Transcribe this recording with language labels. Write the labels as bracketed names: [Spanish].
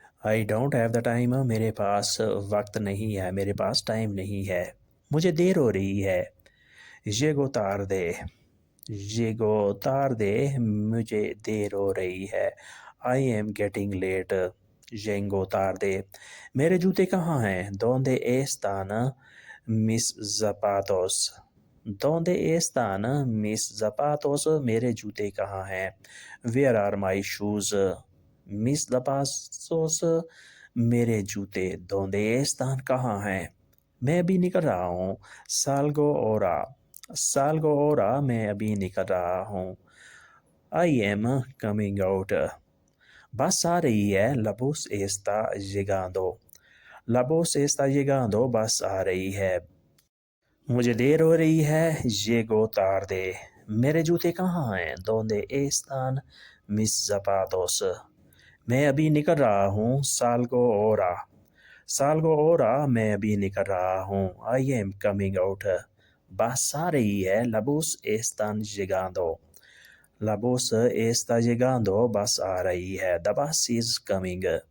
[English] I don't have the time [Hindi] मेरे पास वक्त नहीं है, मेरे पास टाइम नहीं है। मुझे देर हो रही है। [Spanish] Llego tarde। Llego tarde [Hindi] मुझे देर हो रही है। [English] I am getting late। [Spanish] Llego tarde। [Hindi] मेरे जूते कहाँ हैं? [Spanish] ¿Dónde están mis zapatos? ¿Dónde están mis zapatos? [Hindi] मेरे जूते कहाँ हैं? [English] Where are my shoes? [Spanish] Mis zapatos [Hindi] मेरे जूते। [Spanish] ¿Dónde están [Hindi] कहाँ हैं? मैं अभी निकल रहा हूँ। [Spanish] Salgo ahora। Salgo ahora [Hindi] मैं अभी निकल रहा हूँ। [English] I am coming out। [Hindi] बस आ रही है। [Spanish] La bus está llegando। La bus está llegando [Hindi] बस आ रही है। मुझे देर हो रही है। [Spanish] Llego tarde। [Hindi] मेरे जूते कहाँ हैं? [Spanish] ¿Dónde están mis zapatos? [Hindi] मैं अभी निकल रहा हूँ। [Spanish] Salgo ahora। Salgo ahora [Hindi] मैं अभी निकल रहा हूँ। [English] I am coming out। [Hindi] बस आ रही है। [Spanish] La bus está llegando। La bus está llegando [Hindi] बस आ रही है। [English] The bus is coming।